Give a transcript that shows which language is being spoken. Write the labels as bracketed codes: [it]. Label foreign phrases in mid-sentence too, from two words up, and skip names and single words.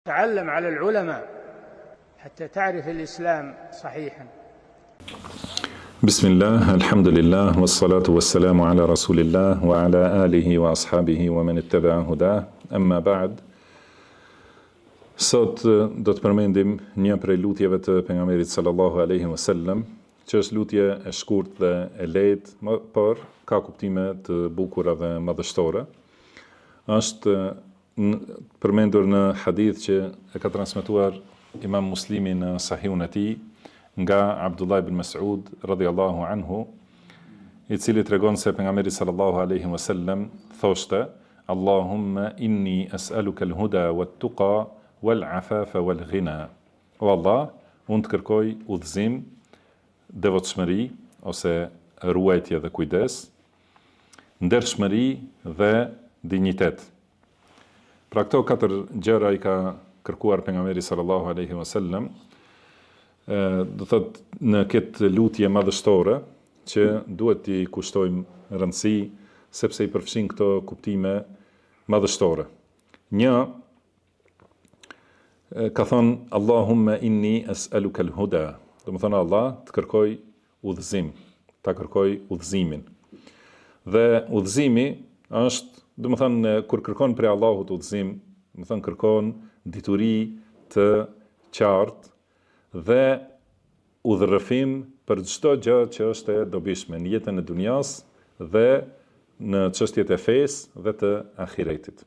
[ar] تعلم على العلماء حتى تعرف الإسلام صحيحا. بسم الله الحمد لله والصلاة والسلام على رسول الله وعلى آله وأصحابه ومن اتبع هداه أما بعد. [sq] Sot do të përmendim një prej lutjeve të pejgamberit [ar] صلى الله عليه وسلم, [sq] që është lutje e shkurtër dhe e lehtë, por ka kuptime të bukura dhe madhështore. Është përmendur në hadith që e ka transmetuar Imam Muslimi në Sahihun e tij nga Abdullah ibn Mas'ud [ar] رضي الله عنه, [sq] i cili tregon se pejgamberi [ar] صلى الله عليه وسلم [sq] thoshte: [ar] اللهم إني أسألك الهدى والتقى والعفاف والغنى. [sq] O Allah, unë të kërkoj udhëzim, devotshmëri ose ruajtje dhe kujdes, ndershmëri dhe dinjitet. Pra këto katër gjëra i ka kërkuar pejgamberi [ar] صلى الله عليه وسلم, [sq] do thot në këtë lutje madhështore që duhet t'i kushtojmë rëndësi sepse i përfshin këto kuptime madhështore. Një, ka thonë [ar] اللهم إني أسألك الهدى. [sq] Do të thonë Allah të kërkoj udhëzim, ta kërkoj udhëzimin. Dhe udhëzimi është, do të thonë kur kërkon prej Allahut udhëzim, do të thonë kërkon dituri të qartë dhe udhërrëfim për çdo gjë që është e dobishme në jetën e dunjas dhe në çështjet e fesë dhe të ahiretit.